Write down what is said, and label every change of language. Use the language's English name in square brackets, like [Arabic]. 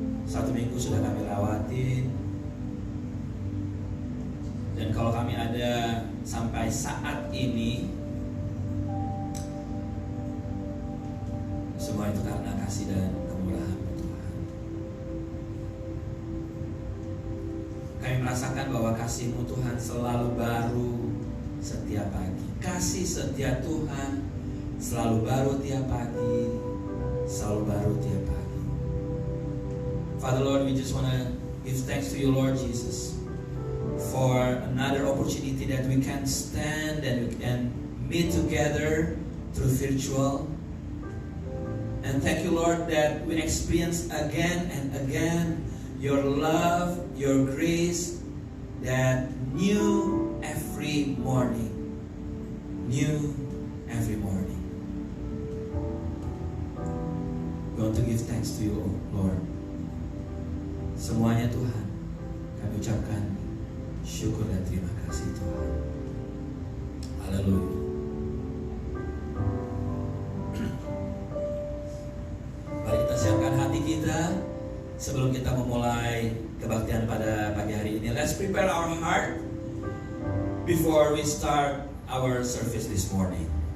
[Indonesian] Satu minggu sudah kami lewatin, dan kalau kami ada sampai saat ini, semua itu karena kasih dan kemurahan Tuhan. Kami merasakan bahwa kasih-Mu Tuhan selalu baru setiap pagi. Kasih setia Tuhan selalu baru tiap pagi, selalu baru tiap pagi. [English] Father Lord, we just want to give thanks to you, Lord Jesus, for another opportunity that we can stand and we can meet together through virtual. And thank you, Lord, that we experience again and again your love, your grace that new every morning. New every morning. We want to give thanks to you, Lord. [Indonesian] Semuanya Tuhan, kami ucapkan syukur dan terima kasih Tuhan. Haleluya. Mari kita siapkan hati kita sebelum kita memulai kebaktian pada pagi hari ini. [English] Let's prepare our heart before we start our service this morning.